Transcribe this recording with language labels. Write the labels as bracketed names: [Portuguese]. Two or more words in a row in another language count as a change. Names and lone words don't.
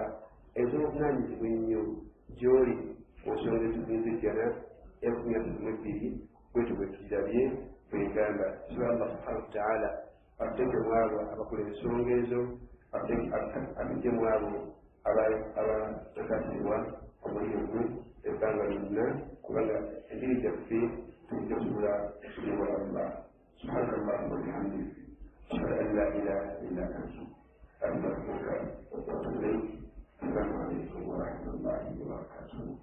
[Ganda] ez'obuvunaanyizibwa ennyo gy'oli mu nsonga ezizinza ejjana erukumi asatu mu ebbiri bwetyo bwe tukirabye bwegamba tusiba [Arabic] الله سبحانه وتعالى [Ganda] atuteeke mu abo abakola ensonga ezo atujje mu abo abakakasibwa omuliro ebbanga lyonna kubanga engeri gyaffe tujja kusobola okusulibwa [Arabic] الله سبحانك اللهم وبحمدك أشهد أن لا إله إلا أنت أستغفرك وأتوب إليك السلام عليكم ورحمة الله وبركاته